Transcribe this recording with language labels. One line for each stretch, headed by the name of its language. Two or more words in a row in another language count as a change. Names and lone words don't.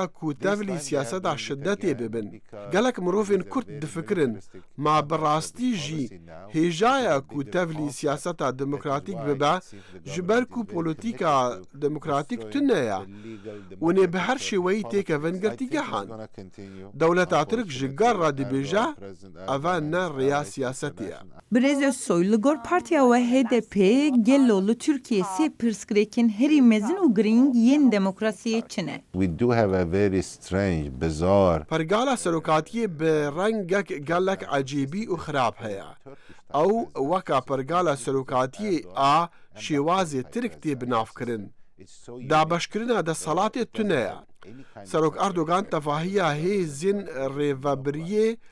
Kurdish: کو تفلی سیاستا شدتی ببن گلک مروفین کرد دفکرن ما براستی جی هجایا کو تفلی سیاستا دموکراتیک ببا جبر کو پولیتیکا دموکراتیک تنیا ونه به هر شوی تیک ونگرتی گهان دولتا ترک جگر را دبیجا اوان نه ریا سیاستیا برز سویلگور پارتیا و HDP گلول ترکیه سی پرسکریکن هری مزن و گرینگ ین دموکراسی چنه.
English: we do have a very strange bizarre
Kurdish: پرگالا سروکاتی به رنگک گلک عجیبی و خراب هیا او وکا پرگالا سروکاتی شیوازی ترک تی بناف کرن دا بشکرنا دا صلات تنیا سروک اردوغان تفاهیه هی زین ریوبریه